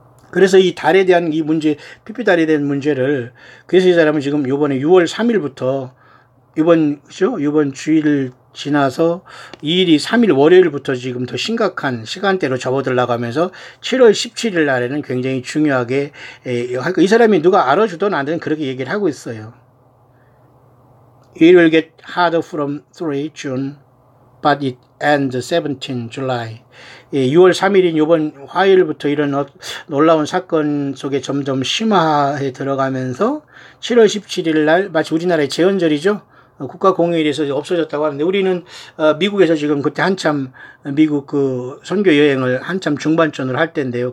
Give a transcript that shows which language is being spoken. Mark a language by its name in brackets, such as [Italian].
[Korean] 그래서 이 달에 대한 이 문제, 피피달에 대한 문제를, 그래서 이 사람은 지금 요번에 6월 3일부터, 이번 주일 지나서 2일이 3일 월요일부터 지금 더 심각한 시간대로 접어들라고 하면서 7월 17일 날에는 굉장히 중요하게, 이 사람이 누가 알아주든 안 되든 그렇게 얘기를 하고 있어요. [English] It will get harder from 3 June, but it ends 17 July. [Korean] 6월 3일인 이번 화요일부터 이런 놀라운 사건 속에 점점 심화해 들어가면서 7월 17일 날 마치 우리나라의 제헌절이죠. 국가공휴일에서 없어졌다고 하는데 우리는 미국에서 지금 그때 한참 미국 그 선교 여행을 한참 중반전으로 할 때인데요.